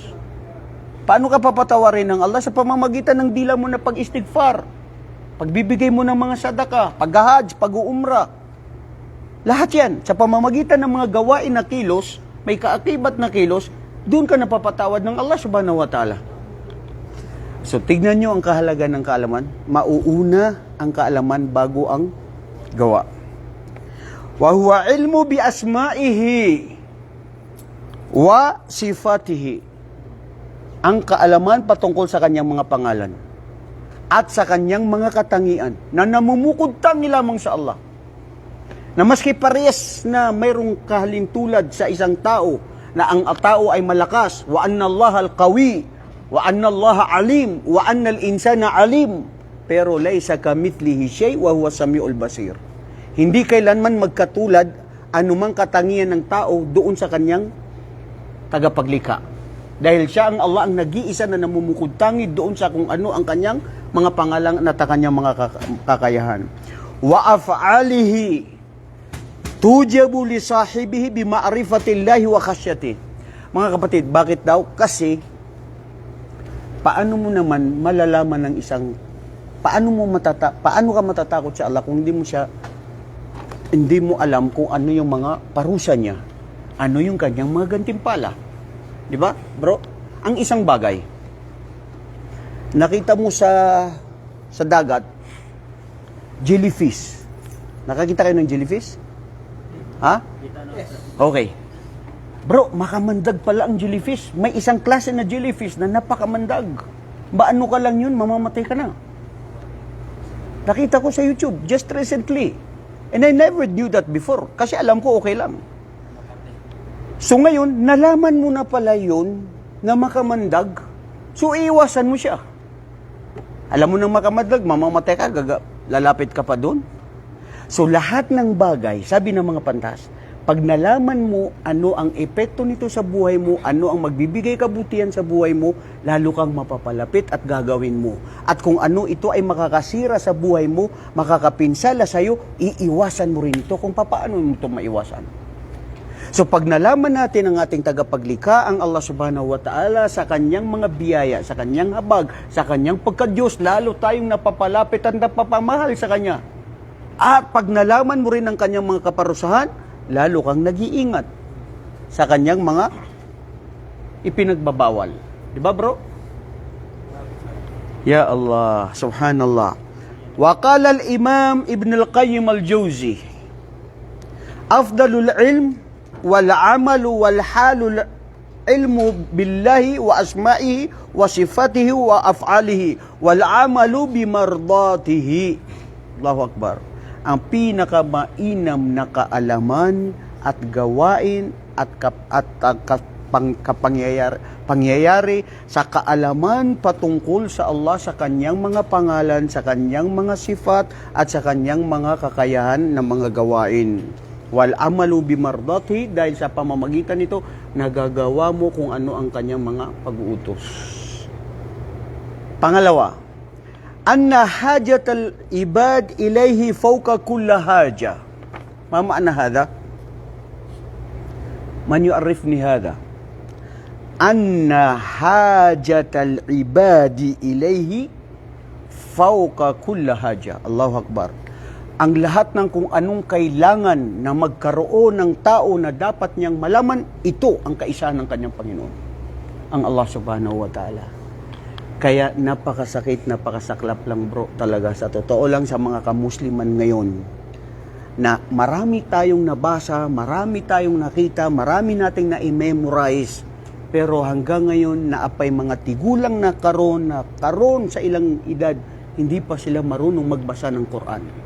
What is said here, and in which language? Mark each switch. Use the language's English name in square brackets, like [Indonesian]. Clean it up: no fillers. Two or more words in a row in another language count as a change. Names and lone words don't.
[Filipino] Paano ka papatawarin ng Allah? Sa pamamagitan ng dila mo na pag-istighfar, pagbibigay mo ng mga sadaka, pag-hajj, pag-uumra. Lahat yan, sa pamamagitan ng mga gawain na kilos, may kaakibat na kilos, doon ka napapatawad ng Allah [Arabic] سبحانه وتعالى. [Filipino] So, tignan nyo ang kahalagan ng kaalaman. Mauuna ang kaalaman bago ang gawa. [Arabic] وهو علم بأسمائه وصفاته. [Filipino] ang kaalaman patungkol sa kanyang mga pangalan at sa kanyang mga katangian na namumukod tangi lamang sa Allah. Na maski parehas na mayroong kahalintulad sa isang tao na ang tao ay malakas, [Arabic] وأن الله القوي، وأن الله عليم، وأن الإنسان عليم, pero ليس كمثله شيء وهو السميع البصير. [Filipino] Hindi kailanman magkatulad anumang katangian ng tao doon sa kanyang tagapaglikha. Dahil siya ang Allah ang nag-iisa na namumukod tangi doon sa kung ano ang kanyang mga pangalan at kanyang mga kakayahan. [Arabic] وأفعاله توجب لصاحبه بمعرفة الله وخشيته. [Filipino] Mga kapatid, bakit daw? Kasi paano mo naman malalaman ng isang paano ka matatakot sa Allah kung hindi mo alam kung ano yung mga parusa niya, ano yung kanyang mga gantimpala. Di ba, bro? Ang isang bagay, nakita mo sa dagat, jellyfish. Nakakita kayo ng jellyfish? Ha? Okay. Bro, makamandag pala ang jellyfish. May isang klase na jellyfish na napakamandag. Ano ka lang yun, mamamatay ka na. Nakita ko sa YouTube, [English] just recently. And I never knew that before. [Filipino] Kasi alam ko okay lang. So ngayon, nalaman mo na pala yun na makamandag. So iiwasan mo siya. Alam mo nang makamandag, mamamatay ka, lalapit ka pa doon. So lahat ng bagay, sabi ng mga pantas, pag nalaman mo ano ang epekto nito sa buhay mo, ano ang magbibigay kabutihan sa buhay mo, lalo kang mapapalapit at gagawin mo. At kung ano ito ay makakasira sa buhay mo, makakapinsala sa'yo, iiwasan mo rin ito kung paano mo ito maiwasan. So pag nalaman natin ang ating tagapaglikha, ang Allah [Arabic] سبحانه وتعالى, [Filipino] sa kanyang mga biyaya, sa kanyang habag, sa kanyang pagka-Diyos, lalo tayong napapalapit at napapamahal sa kanya. At pag nalaman mo rin ang kanyang mga kaparusahan, lalo kang nag-iingat sa kanyang mga ipinagbabawal. Di ba, bro? [Arabic] يا الله، سبحان الله. وقال الإمام ابن القيم الجوزي، أفضل العلم والعمل والحال العلم بالله وأسمائه وصفاته وأفعاله والعمل بمرضاته. الله أكبر. [Filipino] Ang pinakamainam na kaalaman at gawain at pangyayari sa kaalaman patungkol sa Allah, sa kanyang mga pangalan, sa kanyang mga sifat at sa kanyang mga kakayahan ng mga gawain. [Arabic] والعمل بمرضاته, [Filipino] dahil sa pamamagitan nito nagagawa mo kung ano ang kanyang mga pag-uutos. Pangalawa, [Arabic] أن حاجة العباد إليه فوق كل حاجة. ما معنى هذا؟ من يعرفني هذا? أن حاجة العباد إليه فوق كل حاجة. الله أكبر. [Filipino] Ang lahat ng kung anong kailangan na magkaroon ng tao na dapat niyang malaman, ito ang kaisahan ng kanyang Panginoon, ang Allah [Arabic] سبحانه وتعالى. [Filipino] Kaya napakasakit, napakasaklap lang, bro, talaga sa totoo lang sa mga kamusliman ngayon, na marami tayong nabasa, marami tayong nakita, marami nating na-memorize, pero hanggang ngayon [Cebuano] naapay mga tigulang na karon sa ilang edad, [Filipino] hindi pa sila marunong magbasa ng Quran.